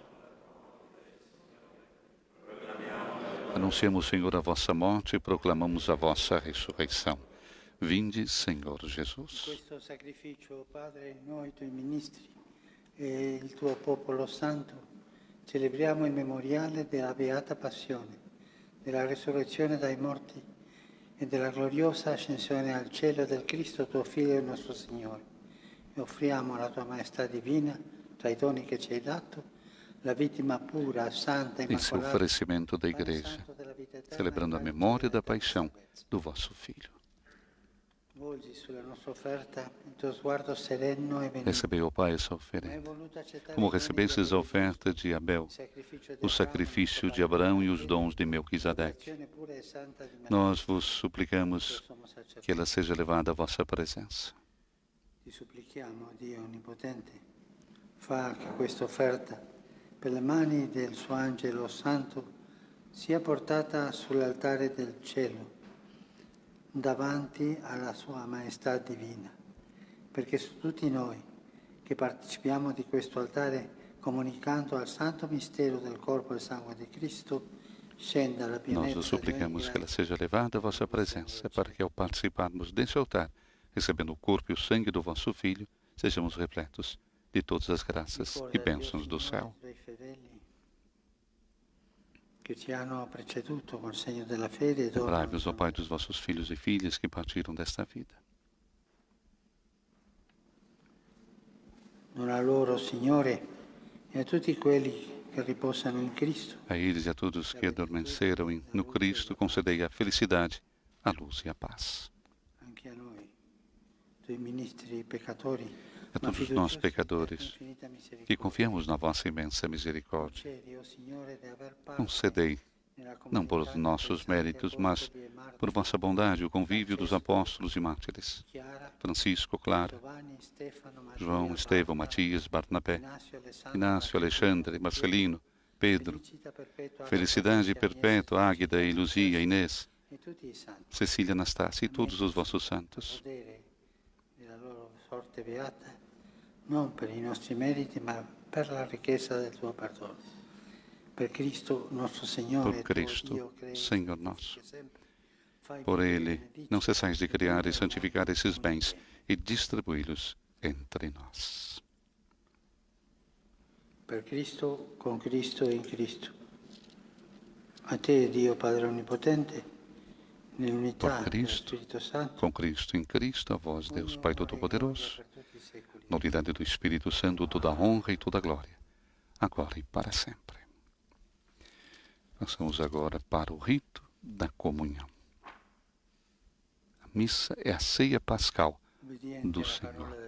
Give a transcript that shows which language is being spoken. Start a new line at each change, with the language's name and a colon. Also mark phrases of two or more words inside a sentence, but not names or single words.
Portuguese: Anunciamos, Senhor, a vossa morte e proclamamos a vossa ressurreição. Vinde, Senhor Jesus.
Italian: Questo sacrificio, Padre, noi tuoi ministri e il tuo popolo santo, celebriamo il memoriale della beata passione, della resurrezione dai morti e della gloriosa ascensione al cielo del Cristo, tuo Figlio e nostro Signore. E offriamo alla tua maestà divina, tra i doni che ci hai dato, la vittima pura, santa,
Portuguese: Esse é o
Italian: immacolata,
Portuguese: oferecimento da Igreja, celebrando a memória da paixão do vosso Filho.
Italian: Volgi sulla nostra offerta il tuo sguardo sereno e benigno.
Portuguese: Recebei, ó Pai, essa oferenda. Como recebestes a oferta de Abel, o sacrifício de Abraão e os dons de Melquisedeque, nós vos suplicamos que ela seja levada à vossa presença.
Italian: Ti supplichiamo, Dio Onnipotente, fa che questa offerta, per le mani del suo angelo santo, sia portata sull'altare del cielo, davanti alla sua maestà divina, perché su tutti noi che partecipiamo di questo altare, comunicando al santo mistero del corpo e sangue di Cristo, scenda la pienezza
Portuguese: Nós vos suplicamos que ela seja levada à vossa presença, para que ao participarmos desse altar, recebendo o corpo e o sangue do vosso Filho, sejamos repletos de todas as graças e bênçãos do céu. Lembrai-vos, ó Pai, dos vossos filhos e filhas que partiram desta vida.
Italian: Dona loro, Signore, e a tutti quelli che riposano in Cristo.
Portuguese: A eles e a todos que adormeceram no Cristo, concedei a felicidade, a luz e a paz.
Italian: Anche a noi, tuoi ministri peccatori,
Portuguese: A todos nós, pecadores, que confiamos na vossa imensa misericórdia, concedei, não por nossos méritos, mas por vossa bondade, o convívio dos apóstolos e mártires, Francisco, Clara, João, Estevão, Matias, Barnabé, Inácio, Alexandre, Marcelino, Pedro, Felicidade Perpétua, Águida e Luzia, Inês, Cecília, Anastácia e todos os vossos santos.
Italian: Non per i nostri meriti, ma per la ricchezza del tuo perdono. Per Cristo
Portuguese: nosso Senhor, Por Cristo, Senhor nosso. Por Ele, não cessais de criar e santificar esses bens e distribuí-los entre nós.
Italian: Per Cristo, con Cristo e in Cristo. A te, Dio Padre Onnipotente, nell'unità
Portuguese: Por
Italian: dello
Portuguese: Cristo,
Italian: Spirito Santo,
Portuguese: com Cristo em Cristo, a vós, Deus Pai Todo-Poderoso, na unidade do Espírito Santo, toda a honra e toda a glória, agora e para sempre. Passamos agora para o rito da comunhão. A missa é a ceia pascal do Senhor.